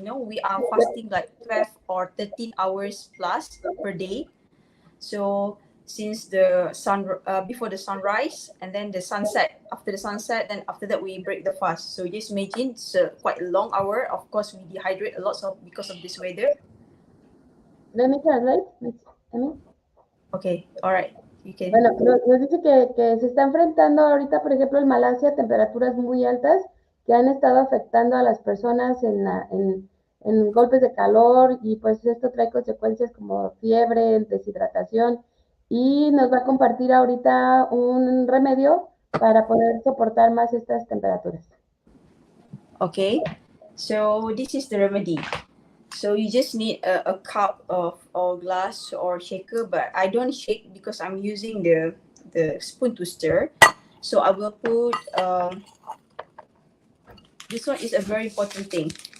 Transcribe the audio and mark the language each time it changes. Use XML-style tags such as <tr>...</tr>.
<en>You know, we are fasting like 12 or 13 hours plus per day. So since the sun before the sunrise and then the sunset, after the sunset, then after that we break the fast. So just imagine it's quite a long hour. Of course, we dehydrate a lot of because of this weather. Let me translate. Amy. Okay, all right, you can.</en> <es>Bueno, nos dice que se está enfrentando ahorita, por ejemplo, en Malasia, temperaturas muy altas que han estado afectando a las personas en golpes de calor y pues esto trae consecuencias como fiebre, deshidratación y nos va a compartir ahorita un remedio para poder soportar más estas temperaturas.</es> <en>Okay, so this is the remedy. So you just need a cup of or glass or shaker, but I don't shake because I'm using the spoon to stir. So I will put this one is a very important thing.</en>